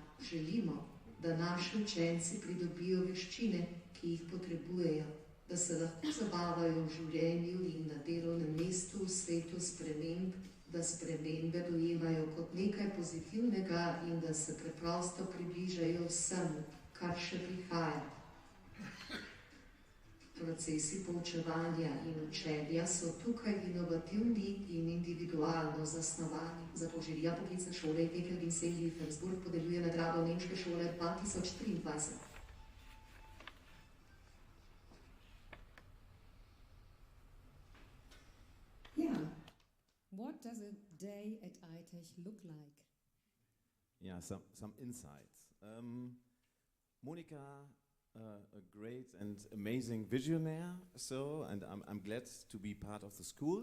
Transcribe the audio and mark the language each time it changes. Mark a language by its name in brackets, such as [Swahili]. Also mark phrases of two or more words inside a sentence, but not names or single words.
[Slovenian] Želimo, da naši učenci pridobijo veščine, ki jih potrebujejo, da se lahko zabavajo v življenju in na delovnem mestu v svetu sprememb, da spremembe dojemajo kot nekaj pozitivnega in da se preprosto približajo vsemu, kar še prihaja. Procesi poučevanja in učenja so tukaj inovativni in individualno zasnovani. Zato žirija poklicne šole ITECH Hamburg podeljuje nagrado Nemške šole 2023. [English] What does a day at ITECH look like? Yeah, some insights. Monika, a great and amazing visionary, and I'm glad to be part of the school.